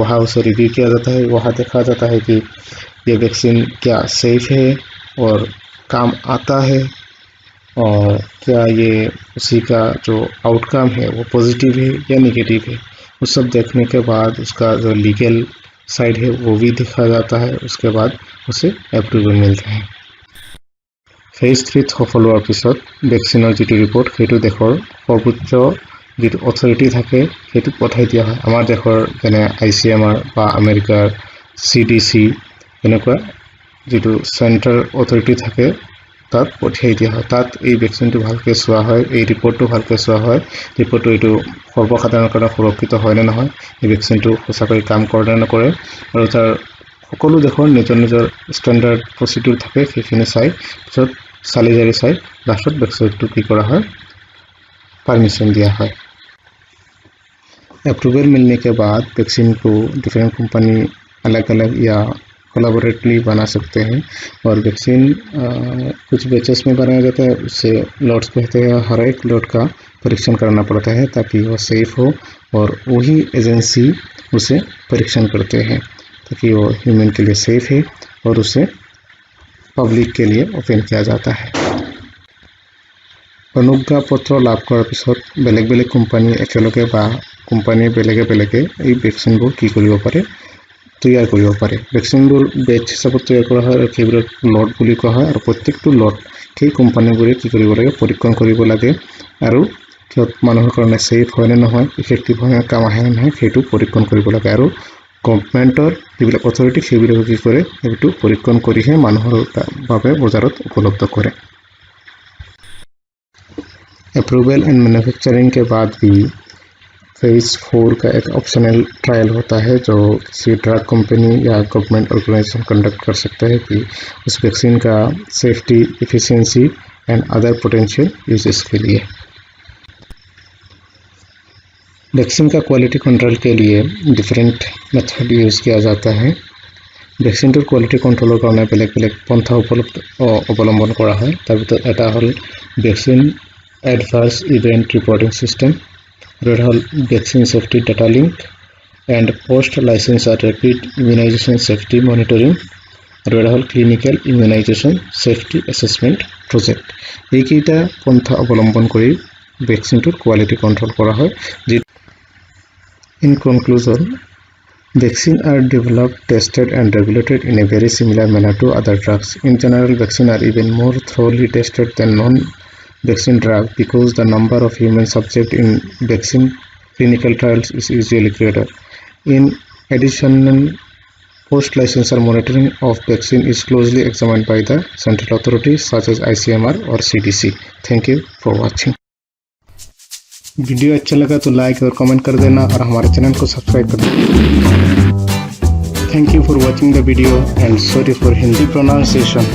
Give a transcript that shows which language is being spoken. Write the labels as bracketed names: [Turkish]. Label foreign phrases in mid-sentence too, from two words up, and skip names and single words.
[Hindi] वहाँ उसे रिव्यू किया जाता है। वहाँ देखा जाता है कि ये वैक्सीन क्या सेफ है और काम आता है और क्या ये उसी का जो आउटकम है वो पॉजिटिव है या नेगेटिव है। वो सब देखने के बाद उसका जो [English] legal side [Hindi] है वो भी देखा जाता है। उसके बाद उसे एप्रुवल मिलता है। [Assamese] फेज 3 सफल होৱাৰ পিছত ভেকচিনৰ যিটো ৰিপৰ্ট সেইটো দেশৰ সৰ্বোচ্চ যিটো অথৰিটি থাকে সেইটো পঠাই দিয়া হয়। আমাৰ দেশৰ যেনে ICMR বা আমেৰিকাৰ CDC এনেকুৱা যিটো [English] central authority [Assamese] থাকে তাত পঠিয়াই দিয়া হয়। তাত এই ভেকচিনটো ভালকৈ চোৱা হয়, এই ৰিপৰ্টটো ভালকৈ চোৱা হয়, ৰিপৰ্টটো এইটো সৰ্বসাধাৰণৰ কাৰণে সুৰক্ষিত হয় নে নহয়, এই ভেকচিনটো সঁচাকৈ কাম কৰে নে নকৰে আৰু তাৰ সকলো দেশৰ নিজৰ নিজৰ [English] standard procedure [Assamese] থাকে। সেইখিনি চাই পিছত চালি জাৰি চাই লাষ্টত ভেকচিনটো কি কৰা হয়, [Hindi] परमिशन दिया है। अप्रूवल मिलने के बाद वैक्सीन को [English] different company [Hindi] अलग अलग या कोलैबोरेटिवली बना सकते हैं और वैक्सीन कुछ बैचेस में बनाया जाता है, उससे लॉट्स कहते हैं। हर एक लॉट का परीक्षण करना पड़ता है ताकि वो सेफ हो और वही एजेंसी उसे परीक्षण करते हैं ताकि वो ह्यूमन के लिए सेफ है और उसे पब्लिक के लिए ओपन किया जाता है। [Assamese] অনুজ্ঞাপত্ৰ লাভ কৰাৰ পিছত বেলেগ বেলেগ কোম্পানী একেলগে বা কোম্পানীৰ বেলেগে বেলেগে এই ভেকচিনবোৰ কি কৰিব পাৰে, তৈয়াৰ কৰিব পাৰে। ভেকচিনবোৰ বেচ হিচাপত তৈয়াৰ কৰা হয় আৰু সেইবোৰক লট বুলি কোৱা হয় আৰু প্ৰত্যেকটো লট সেই কোম্পানীবোৰে কি কৰিব লাগে, পৰীক্ষণ কৰিব লাগে আৰু সিহঁত মানুহৰ কাৰণে ছেফ হয় নে নহয়, ইফেক্টিভ হয় নে কাম আহে নে নহয় সেইটো পৰীক্ষণ কৰিব লাগে আৰু গভৰ্ণমেণ্টৰ যিবিলাক অথৰিটি সেইবিলাকে কি কৰে, সেইটো পৰীক্ষণ কৰিহে মানুহৰ বাবে বজাৰত উপলব্ধ কৰে। [English] approval and manufacturing [Hindi] के बाद भी फेज 4 का एक [English] optional trial [Hindi] होता है जो किसी [English] drug company [Hindi] या [English] government organization conduct [Hindi] कर सकता है कि उस वैक्सीन का [English] safety, efficiency and other potential uses [Hindi] के लिए। वैक्सीन का [English] quality control [Hindi] के लिए [English] different method use [Hindi] किया जाता है। [Assamese] ভেকচিনটোৰ [English] quality control [Assamese] কাৰণে বেলেগ বেলেগ পন্থা অৱলম্বন কৰা হয়। তাৰ ভিতৰত এটা হ'ল ভেকচিন এডভাৰ্ছ ইভেণ্ট ৰিপৰ্টিং ছিষ্টেম, আৰু এটা হ'ল ভেকচিন ছেফটি ডাটা লিংক এণ্ড পষ্ট লাইচেঞ্চাৰ ৰেপিড ইমিউনাইজেশ্যন ছেফটি মনিটৰিং, আৰু এটা হ'ল ক্লিনিকেল ইমিউনাইজেশ্যন ছেফটি এছেছমেণ্ট প্ৰজেক্ট। এইকেইটা পন্থা অৱলম্বন কৰি ভেকচিনটোৰ [English] quality control [Assamese] কৰা হয়। [English] In conclusion, vaccines are developed, tested and regulated in a very similar manner to other drugs. In general, vaccines are even more thoroughly tested than non-vaccine drugs because the number of human subjects in vaccine clinical trials is usually greater. In addition, post-licensure monitoring of vaccine is closely examined by the central authorities such as ICMR or CDC. Thank you for watching. [Hindi] वीडियो अच्छा लगा तो लाइक और कमेंट कर देना और हमारे चैनल को सब्सक्राइब कर देना। [English] thank you for watching the video and sorry for Hindi pronunciation.